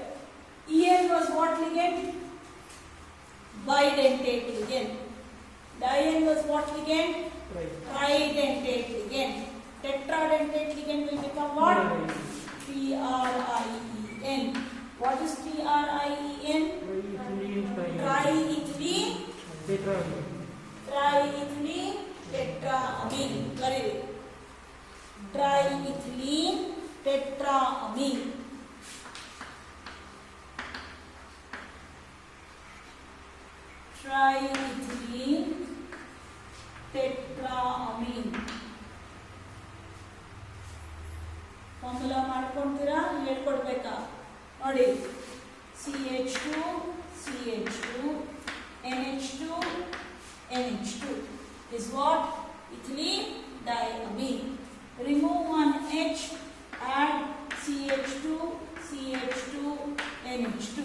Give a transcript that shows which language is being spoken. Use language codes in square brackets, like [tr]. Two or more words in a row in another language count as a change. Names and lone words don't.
[en] En was what ligand? Bidentate ligand. Diene was what ligand? Tridentate ligand. Tetradentate ligand will become what? TRIEN. What is TRIEN? Triethylene. Triethylene tetraamine. Very good. Triethylene tetraamine. Triethylene tetraamine. [kn] Formula ಮಾಡ್ಕೊಂತೀರಾ ಹೇಳ್ಕೊಡ್ಬೇಕಾ ನೋಡಿ [en] CH2 CH2 NH2 NH2 is what? Ethylene diamine. Remove one H, add CH2 CH2 NH2.